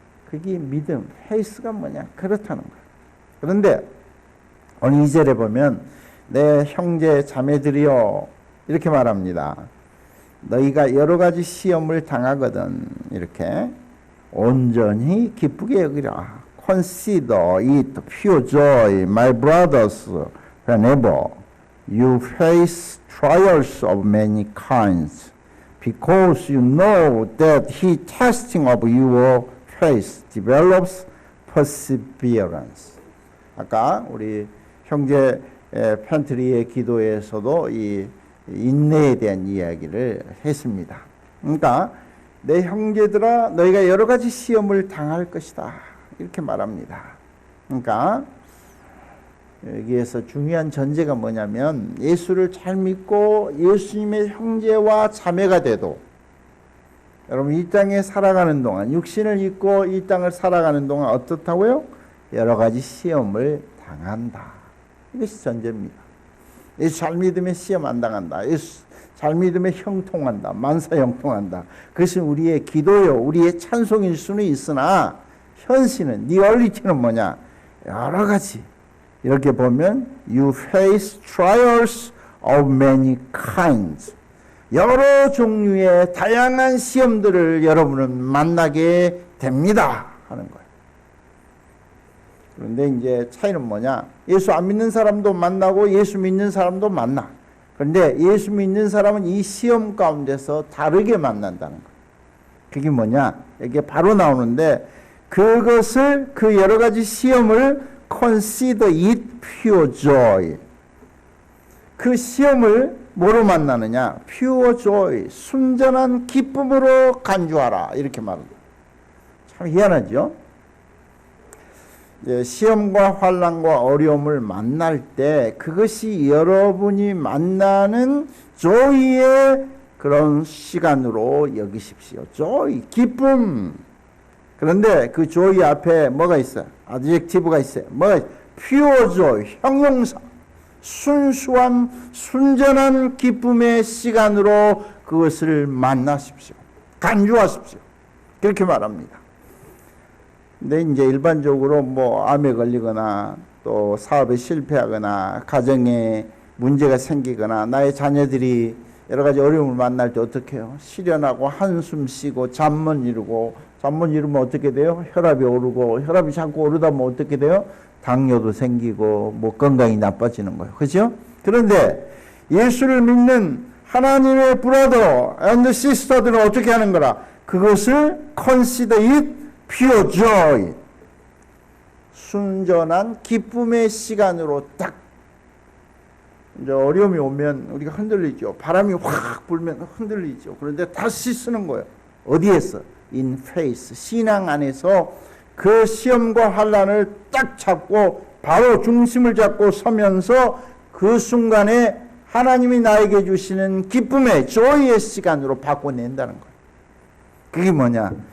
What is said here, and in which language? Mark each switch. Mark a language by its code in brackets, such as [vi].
[ko] 그게 믿음, 페이스가 뭐냐? 그렇다는 거예요. 그런데 오늘 2절에 보면 내 형제 자매들이여 이렇게 말합니다. 너희가 여러 가지 시험을 당하거든 이렇게 온전히 기쁘게 여기라. [en] Consider it pure joy, my brothers, whenever you face trials of many kinds, because you know that he testing of your faith develops perseverance. [ko] 아까 우리 형제 팬트리의 기도에서도 이 인내에 대한 이야기를 했습니다. 그러니까 내 형제들아 너희가 여러 가지 시험을 당할 것이다 이렇게 말합니다. 그러니까 여기에서 중요한 전제가 뭐냐면 예수를 잘 믿고 예수님의 형제와 자매가 돼도 여러분 이 땅에 살아가는 동안 육신을 입고 이 땅을 살아가는 동안 어떻다고요? 여러 가지 시험을 당한다. 이것이 전제입니다. 예수 잘 믿으면 시험 안 당한다. 예수 잘 믿으면 형통한다. 만사 형통한다. 그것은 우리의 기도요, 우리의 찬송일 수는 있으나 현실은, 리얼리티는 뭐냐? 여러 가지. 이렇게 보면 [en] you face trials of many kinds. [ko] 여러 종류의 다양한 시험들을 여러분은 만나게 됩니다. 하는 거예요. 그런데 이제 차이는 뭐냐? 예수 안 믿는 사람도 만나고 예수 믿는 사람도 만나. 그런데 예수 믿는 사람은 이 시험 가운데서 다르게 만난다는 거예요. 그게 뭐냐? 이게 바로 나오는데 그것을 그 여러 가지 시험을 [en] consider it pure joy. [ko] 그 시험을 뭐로 만나느냐? [en] pure joy. [ko] 순전한 기쁨으로 간주하라. 이렇게 말합니다. 참 희한하죠? 시험과 환난과 어려움을 만날 때 그것이 여러분이 만나는 조이의 그런 시간으로 여기십시오. 조이, 기쁨. 그런데 그 조이 앞에 뭐가 있어요? adjective가 있어요. 뭐가 있어요? [en] pure joy, 형용사. [ko] 순수한, 순전한 기쁨의 시간으로 그것을 만나십시오. 간주하십시오. 그렇게 말합니다. 근데 이제 일반적으로 뭐 암에 걸리거나 또 사업에 실패하거나 가정에 문제가 생기거나 나의 자녀들이 여러 가지 어려움을 만날 때 어떻게 해요? 실연하고 한숨 쉬고 잠 못 이루고 잠 못 이루면 어떻게 돼요? 혈압이 오르고 혈압이 자꾸 오르다 보면 어떻게 돼요? 당뇨도 생기고 뭐 건강이 나빠지는 거예요. 그렇죠? 그런데 예수를 믿는 하나님의 브라더 앤드 시스터들은 어떻게 하는 거라? [en] 그것을 consider it pure joy. [ko] 순전한 기쁨의 시간으로 딱 이제 어려움이 오면 우리가 흔들리죠. 바람이 확 불면 흔들리죠. 그런데 다시 쓰는 거예요. [en] 어디에서? In faith. [ko] 신앙 안에서 그 시험과 환난을 딱 잡고 바로 중심을 잡고 서면서 그 순간에 하나님이 나에게 주시는 기쁨의 joy의 시간으로 바꿔낸다는 거예요. 그게 뭐냐?